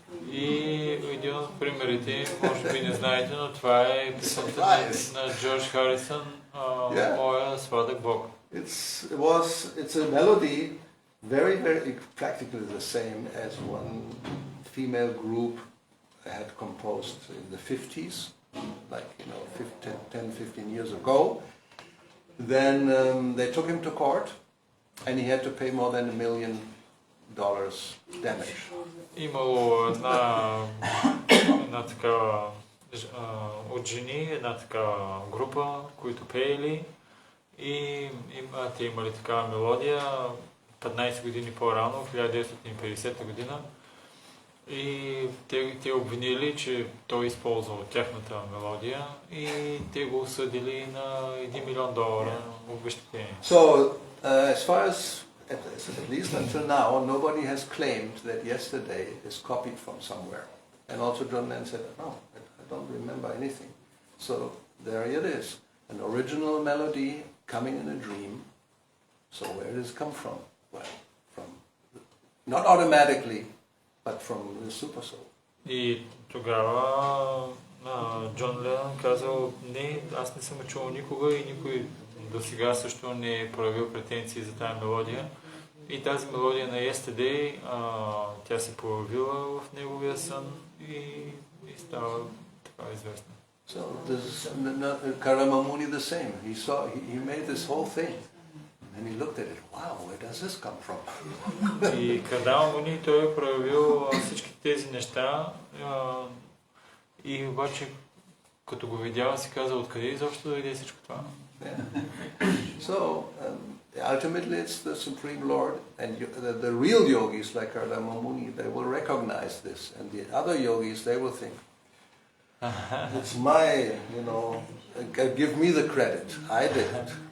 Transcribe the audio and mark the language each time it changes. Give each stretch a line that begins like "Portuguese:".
Bulgarian: И един от примерите, може би не знаете, но това е песента на Джордж Харисън, Моя сладък Бог.
English: It's a melody very practically the same as one female group had composed in the 50s, like 10-15 years ago. Then they took him to court, and he had to pay more than $1 million damage.
Bulgarian: Имало една такава от жени, една такава група, които пеели и те имали такава мелодия 15 години по-рано, в 1950 година. И те обвинили, че той използвал тяхната мелодия и те го осъдили на $1 милион обезщетение.
English: So, as far as at least until now, nobody has claimed that yesterday is copied from somewhere. And also John Lennon said, no, I don't remember anything. So there it is, an original melody coming in a dream. So where does it come from? Well, from not automatically, but from the super soul.
Bulgarian: И тогава Джон Ленън казал, не, аз не съм чувал никога и никой до сега също не е проявил претенции за тази мелодия. И тази мелодия на Yesterday, тя се появила в неговия сън и става така известна.
English: So this Kardama Muni the same. He made this whole thing. And he looked at it, wow, where does this come from?
Bulgarian: И Кардама Муни той е проявил всички тези неща и обаче като го видял си казал, откъде изобщо дойде всичко това?
English: So ultimately it's the Supreme Lord and the real yogis like Kardama Muni, they will recognize this, and the other yogis, they will think, it's my, give me the credit, I did it.